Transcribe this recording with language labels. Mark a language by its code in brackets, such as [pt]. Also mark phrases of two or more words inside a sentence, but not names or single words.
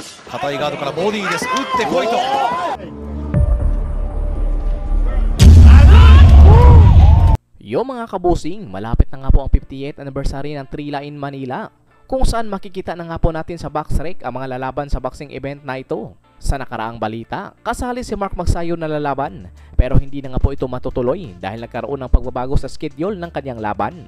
[ja] 硬いガードからボディです。打ってこいと。 [tl] Yo mga kabusing, malapit na nga po ang 58th anniversary ng Trila in Manila, kung saan makikita na nga po natin sa Boxrec ang mga lalaban sa boxing event na ito. Sa nakaraang balita, kasali si Mark Magsayo na lalaban, pero hindi na nga po ito matutuloy dahil nagkaroon ng pagbabago sa schedule ng kanyang laban.